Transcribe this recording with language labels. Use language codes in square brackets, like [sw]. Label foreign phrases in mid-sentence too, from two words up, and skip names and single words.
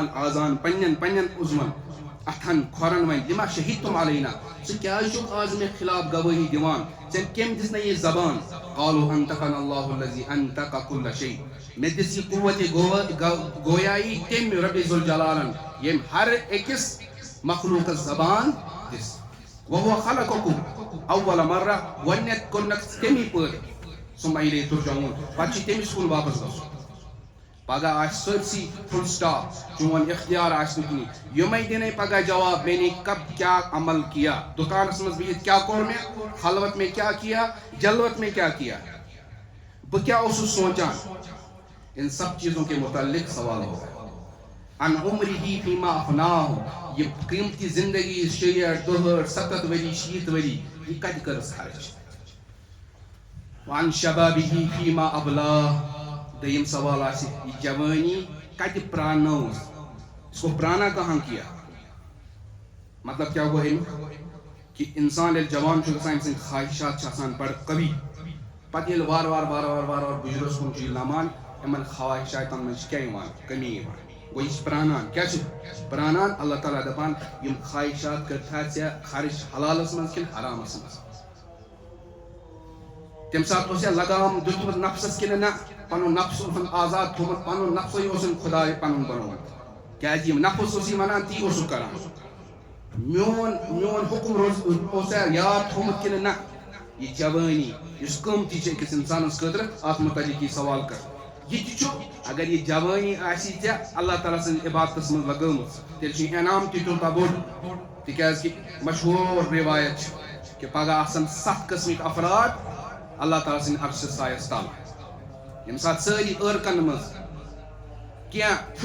[ks] آزان پننٮ۪ن عُضوَن اتھن کھۄرن وۄنۍ [ar] لِما شہیدتُم علینا [ks] ژٕ کیٛازِ چھُکھ آز مےٚ خلاف گوٲہی دِوان ژےٚ کٔمۍ دِژ مےٚ یہِ زبان [ar] قالوا انطقنا اللہ الذی انطق کل شیء [ks] مےٚ دِژ یہِ قوتِ گویایی تٔمۍ رۄبِ ذوالجلالن ییٚمۍ ہر أکِس مخلوٗقس زبان دِژ [ar] وهو خلقکم اول مرہ [ks] گۄڈنٮ۪تھ کوٚرنکھ تمی پٲٹھۍ [ar] ثم الیہ ترجعون [ks] پتہٕ چھِ تٔمِس کُن واپس گژھُن پگہہ آسہِ سٲرسٕے [en] full stop [ks] چون اختیار آسہِ نہٕ کِہیٖنۍ یِمے دِنے پگہہ جواب [ur] میں نے کب کیا عمل کیا [ks] دُکانس منٛز بِہِتھ کیٛاہ کوٚر مےٚ [ur] خلوت میں کیا کیا جلوت میں کیا کیا [ks] بہٕ کیٛاہ اوسُس سونٛچان [ur] ان سب چیزوں کے متعلق سوال ہوگا [ar] ان عمرہ فیما افناہ [ur] یہ [ks] قیمتی زندگی 60 62 70 ؤری 60 ؤری یہ کتہِ کٔرٕس خرچ [ar] وعن شبابہ فیما ابلاہ [ks] دوٚیِم سوال آسہِ یہِ جوٲنی کتہِ پرٛانٲوٕس [ur] اس کو پرانا کہاں کیا مطلب [ks] کیٛاہ گوٚو امیُک کہِ انسان ییٚلہِ جوان چھُ گژھان أمۍ سٕنٛدۍ خواہشات چھِ آسان بڑٕ قوی پتہٕ ییٚلہِ وارٕ وارٕ بُجرس کُن چھُ یہِ نمان یِمن خواہشاتن منٛز چھِ کیٛاہ یِوان کمی یِوان گوٚو یہِ چھِ پرٛانان کیٛاہ چھِ پرٛانان اللہ تعالیٰ دپان یِم خواہشات کٔرتھا ژےٚ خرٕچ حلالس منٛز کِنہٕ حرامس منٛز تمہِ ساتہٕ اوس لگام دیُتمُت نفسس کِنہٕ نہ پنُن نفس اوسُن آزاد تھوٚومُت پنُن نفسٕے اوسُن خۄداے پنُن بنومُت کیٛازِ یِم نفس اوس ونان تی اوسُکھ کران میون حُکم اوس یاد تھوٚومُت کِنہٕ نہ یہِ جوٲنی یُس قۭمتی چھِ أکِس انسانس خٲطرٕ اتھ متعلق یہِ سوال کر یہ اگر یہ جوانی آسی اللہ تعالیٰ سن عبادتس من لگٲمٕژ تیٚلہِ انعام تہِ تیوٗتاہ بوٚڑ تِکیٛازِ کہِ مشہوٗر روایت چھِ کہ پگہ آسن 7 قسمٕکۍ افراد اللہ تعالیٰ سٕنٛدِ عرشہِ سایس تل ییٚمہِ ساتہٕ سٲری عٲرقن منٛز کینٛہہ